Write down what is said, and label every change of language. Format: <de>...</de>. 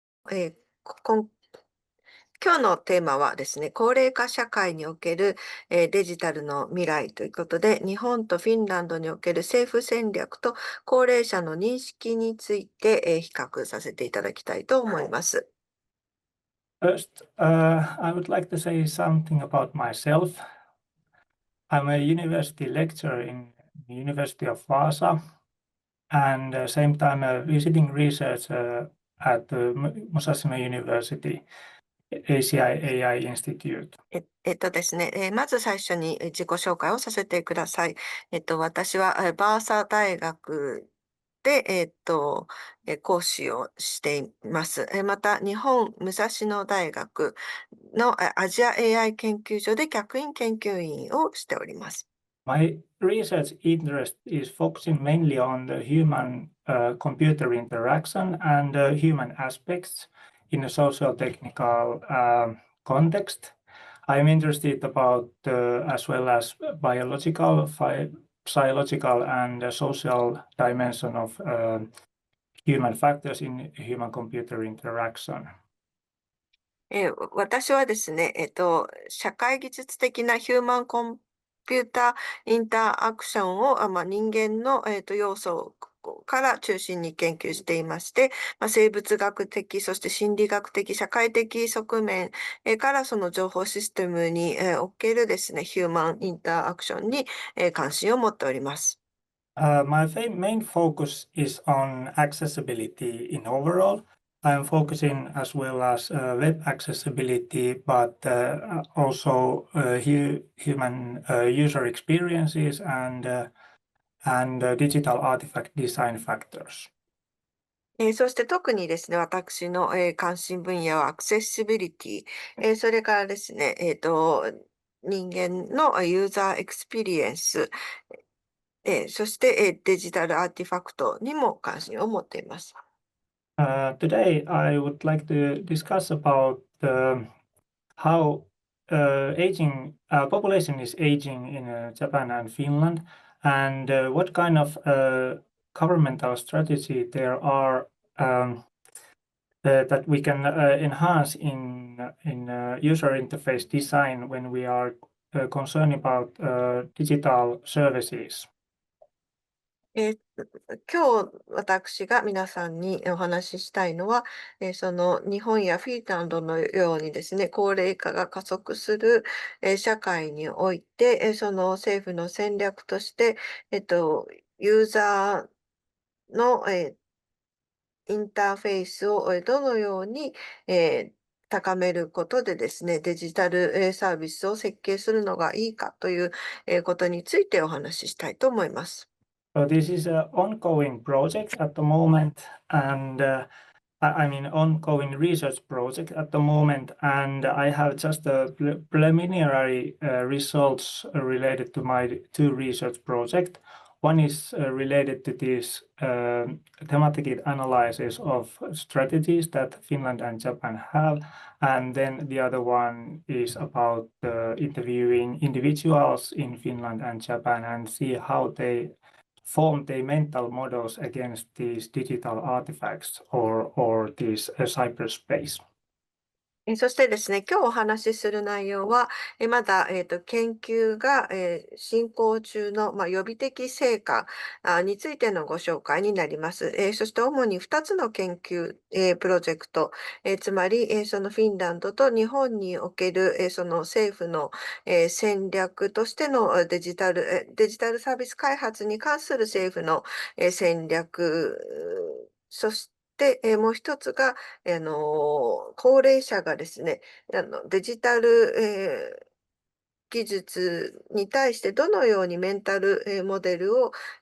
<ja>えーこん今日のテーマはですね、高齢化社会におけるデジタルの未来ということで、日本とフィンランドにおける政府戦略と高齢者の認識について比較させていただきたいと思います。</ja> <en>First, I would like to say something about myself. I'm a university lecturer in the University of Vaasa, and same time a visiting researcher at the Musashino University, ACI AI Institute.</en> <ja>ですね、まず最初に自己紹介をさせてください。私はバーサ大学で、講師をしています。また、日本武蔵野大学のアジア AI 研究所で客員研究員をしております。</ja> <en>My research interest is focusing mainly on the human-computer interaction and human aspects in a social-technical context. I'm interested about as well as biological, psychological, and social dimension of human factors in human-computer interaction.</en> <ja>私はですね、社会技術的なヒューマンコンピューターインターアクションを、人間の、要素から中心に研究していまして、生物学的、そして心理学的、社会的側面、からその情報システムに、おけるですね、ヒューマンインターアクションに、関心を持っております。</ja> <en>My main focus is on accessibility in overall. I'm focusing as well as web accessibility, but also human user experiences and digital artifact design factors.</en> <ja>そして特にですね、私の、関心分野はアクセシビリティ、それからですね、人間のユーザーエクスペリエンス、そして、デジタルアーティファクトにも関心を持っています。</ja> <en>Today, I would like to discuss about how aging population is aging in Japan and Finland, and what kind of governmental strategy there are that we can enhance in user interface design when we are concerned about digital services.</en> <ja>今日私が皆さんにお話ししたいのは、その日本やフィンランドのようにですね、高齢化が加速する、社会において、その政府の戦略として、ユーザーの、インターフェースをどのように、高めることでですね、デジタルサービスを設計するのがいいかということについてお話ししたいと思います。</ja> <en>So this is an ongoing project at the moment, and I mean ongoing research project at the moment, and I have just preliminary results related to my two research projects. One is related to this thematic analysis of strategies that Finland and Japan have, and then the other one is about interviewing individuals in Finland and Japan and see how they form their mental models against these digital artifacts or this cyberspace.</en> <ja>そしてですね、今日お話しする内容は、まだ、研究が、進行中の、予備的成果についてのご紹介になります。そして主に2つの研究、プロジェクト、つまり、そのフィンランドと日本における、その政府の、戦略としてのデジタルサービス開発に関する政府の、戦略、そして、もう一つが、高齢者がですね、デジタル、技術に対してどのようにメンタル、モデルを</ja>